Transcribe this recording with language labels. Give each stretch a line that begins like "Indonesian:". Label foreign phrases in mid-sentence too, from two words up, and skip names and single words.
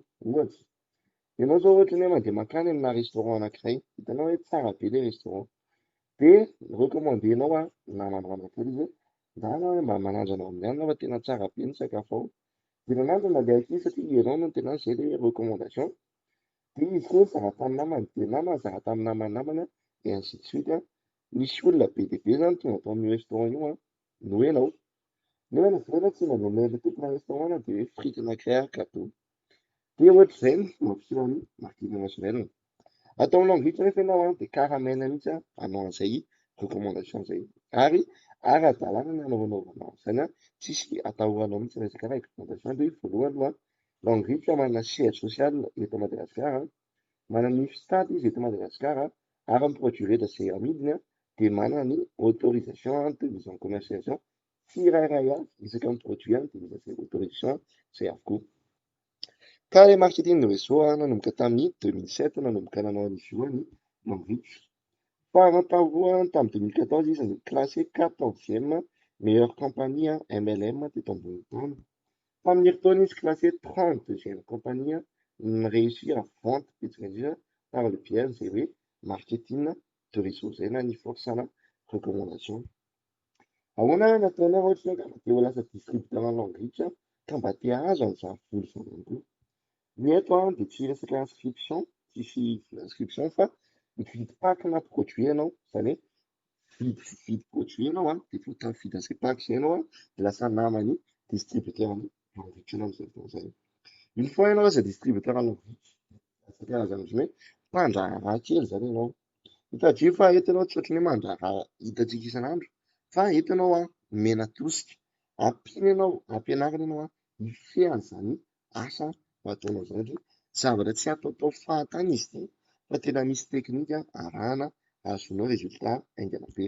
Malagasy: Ohatsy, ianao zao ohatra ny hoe mandeha makany amina restaurant anankiray, hitanao hoe tsara be ilay restaurant dia recommandénao namandrama kely izy hoe ndana hoe mba manandrana amin'ny any fa tena tsara be ny sakafo ao. Dia nanandrana ilay ankizy satria ianao no tena izay ilay recommandation. Dia izy koa nizara tamin'ny namany dia namany nizara tamin'ny namany
French: et ainsi de suite.
Malagasy: Nisy olona be dia be zany tonga tao amin'io restaurant io no ianao. Ny hoe navela tsy nanome ilay tompona restaurant dia hoe frity anankiray gâteau. Dia ohatr'izay ny mampiseho ny
French: marketing relationnel.
Malagasy: Atao amin'ny Longreach nefa ianao dia karamena mihitsy hanao an'izay recommandation izay ary ara-dalàna ny hanaovanao izany tsisy atahoranao mihitsy resaka recommandation dia voalohany aloha Longreach manana
French: siège social
Malagasy: eto Madagasikara, manana ny stade izy eto Madagasikara ary miproduire izay amidiny dia manana ny
French: autorisation de mise en commercialisation
Malagasy: tsirairay isaka amin'ny produit dia misy izay autorisation izay avokoa. Ka ilay
French: marketing de réseau
Malagasy: nanomboka tamin'ny 2007 nanomboka nanao an'izy io ny Longreach. Faharoa tamin'ny 2014 izy
French: classé 14e meilleure compagnie MLM
Malagasy: teto ambony tany. Tamin'ny herintaona izy
French: classé 32e compagnie réussir à vente
Malagasy: petsika
French: par le biais
Malagasy: izay hoe
French: marketing de réseau
Malagasy: izay na ny forçana recommandation. Ahoana nataonao ohatra ka mba te ho lasa distributeur ny Longreach ka mba te hahazo an'izany vola izany ihany koa. Ny eto dia tsy resaka inscription, tsisy inscription fa mividy pack-na produit ianao, izany hoe mividy produit ianao dia vao mividy an'izay pack izay ianao dia lasa naman'ny distributeur ny Longreach ianao amin'izay fotoana izay.
French: Une fois
Malagasy: ianao lasa distributeur ny Longreach, lasa karazana ohatran'ny hoe mpandraharaha kely izany ianao. Mitadio fa eto ianao tsy ohatran'ny hoe mandraharaha hitantsika isan'andro fa eto ianao mena tosika, ampiana ianao, ampianarina ianao hifehy an'izany asa ataonao zany hoe zavatra tsy ataotao fahatany izy ity fa tena misy teknika arahana azonao résultat haingana be.